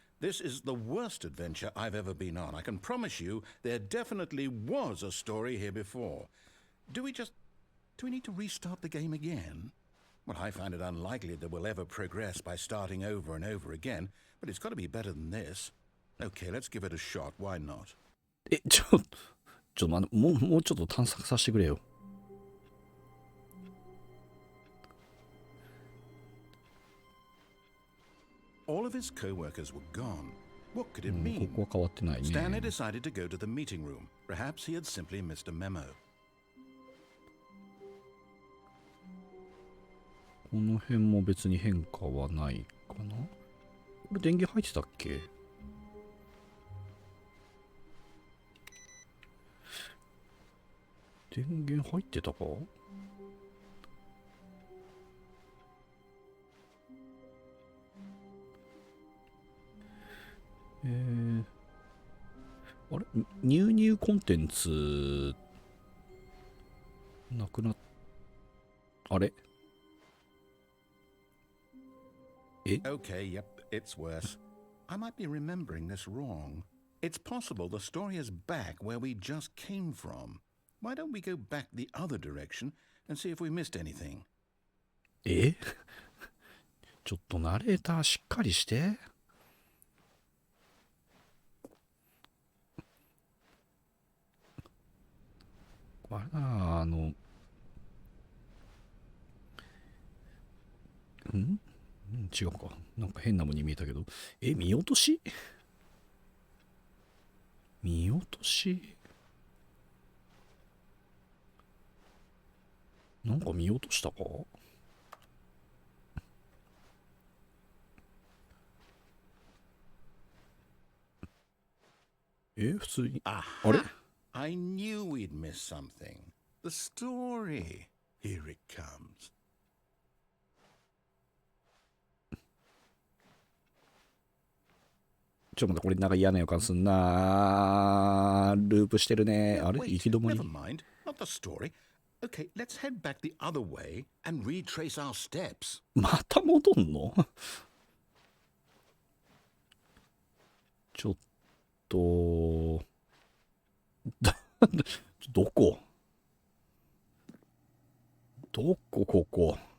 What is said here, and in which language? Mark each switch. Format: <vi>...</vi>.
<en>This is the worst adventure I've ever been on. I can promise you there definitely was a story here before. Do we need to restart the game again? Well, I find it unlikely that we'll ever progress by starting over and over again, but it's got to be better than this. Okay, let's give it a shot. Why not?</en> <ja>ちょっと待って、もうちょっと探索させてくれよ。</ja> <en>All of his co-workers were gone. What could it mean?</en> <ja>ここは変わってないね。</ja> <en>Stanley decided to go to the meeting room. Perhaps he had simply missed a memo.</en> <ja>この辺も別に変化はないかな。これ電源入ってたっけ？電源入ってたか？あれ入コンテンツなくなっあれ</ja> <en>Okay, yep, it's worse. I might be remembering this wrong. It's possible the story is back where we just came from. Why don't we go back the other direction and see if we missed anything?</en> <ja>ちょっとナレーターしっかりして。あれだな、違うか。なんか変なものに見えたけど。見落とし見落としなんか見落としたか？普通に。あれ？</ja> <en>I knew we'd miss something. The story. Here it comes.</en> <ja>ちょっと待って、これなんか嫌な予感すんな。ループしてるね。あれ？行き止まり。</ja> <en>Never mind. Not the story. Okay, let's head back the other way and retrace our steps.</en> <ja>また戻んの？ちょっとどこここ。</ja>